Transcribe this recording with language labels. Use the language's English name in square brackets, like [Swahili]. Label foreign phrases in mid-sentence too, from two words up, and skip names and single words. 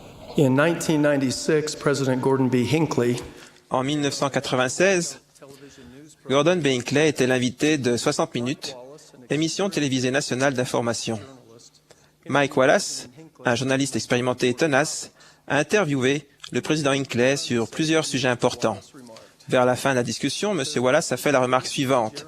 [English] In 1996, President Gordon B. Hinckley [French] En 1996, Gordon B. Hinckley était l'invité de 60 minutes, émission télévisée nationale d'information. Mike Wallace, un journaliste expérimenté et tenace, a interviewé le président Hinckley sur plusieurs sujets importants. Vers la fin de la discussion, M. Wallace a fait la remarque suivante.